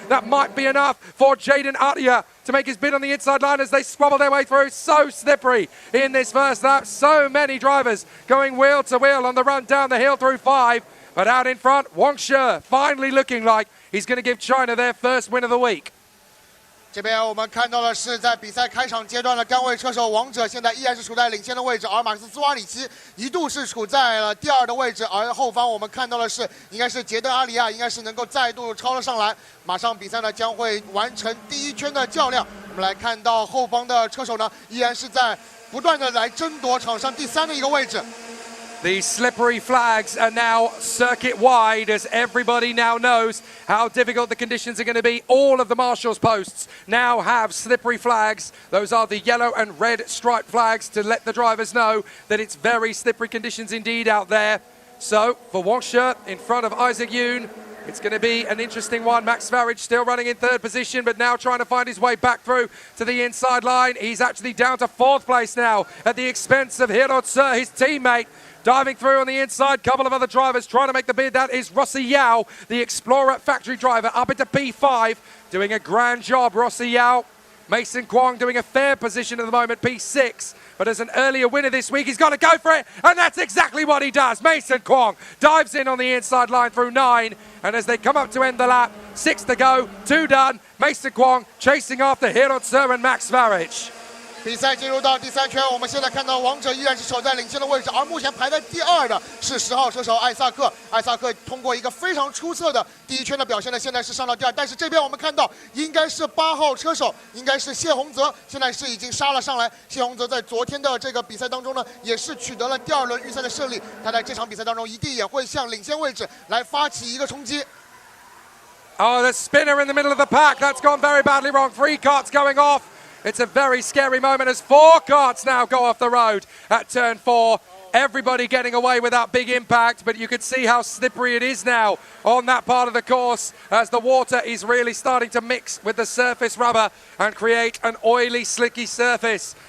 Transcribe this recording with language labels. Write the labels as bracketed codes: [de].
[en] That might be enough for Jaden Arya to make his bid on the inside line as they squabble their way through. So slippery in this first lap. So many drivers going wheel to wheel on the run down the hill through 5. But out in front, Wang Shi finally looking like he's going to give China their first win of the week. [zh] 这边我们看到的是在比赛开场阶段的杆位车手王者现在依然是处在领先的位置，而马克思兹瓦里奇一度是处在了第2的位置，而后方我们看到的是应该是杰登阿里亚应该是能够再度超了上来。马上比赛呢将会完成第1圈的较量，我们来看到后方的车手呢依然是在不断的来争夺场上第3的一个位置。 [en] The slippery flags are now circuit wide as everybody now knows how difficult the conditions are going to be. All of the marshals posts now have slippery flags. Those are the yellow and red striped flags to let the drivers know that it's very slippery conditions indeed out there. So for Wang Shi in front of Isaac Yoon, it's going to be an interesting one. Max Farage still running in 3rd position, but now trying to find his way back through to the inside line. He's actually down to 4th place now at the expense of Hirotse, his teammate. Diving through on the inside, couple of other drivers trying to make the bid. That is Rossi Yao, the Explorer factory driver, up into P5, doing a grand job, Rossi Yao. Mason Kwong doing a fair position at the moment, P6. But as an earlier winner this week, he's got to go for it, and that's exactly what he does. Mason Kwong dives in on the inside line through 9, and as they come up to end the lap, 6 to go, 2 done. Mason Kwong chasing after Hirotse and Max Farage. [zh] 比赛进入到第3圈，我们现在看到王者依然是守在领先的位置，而目前排在第2的是10号车手艾萨克。艾萨克通过一个非常出色的第1圈的表现呢，现在是上到第2。但是这边我们看到应该是8号车手，应该是谢洪泽，现在是已经杀了上来。谢洪泽在昨天的这个比赛当中呢，也是取得了第2轮预赛的胜利。他在这场比赛当中一定也会向领先位置来发起一个冲击。 [en] Oh, the spinner in the middle of the pack. That's gone very badly wrong. 3 carts going off. It's a very scary moment as 4 carts now go off the road at turn 4. Everybody getting away without big impact, but you can see how slippery it is now on that part of the course as the water is really starting to mix with the surface rubber and create an oily, slicky surface.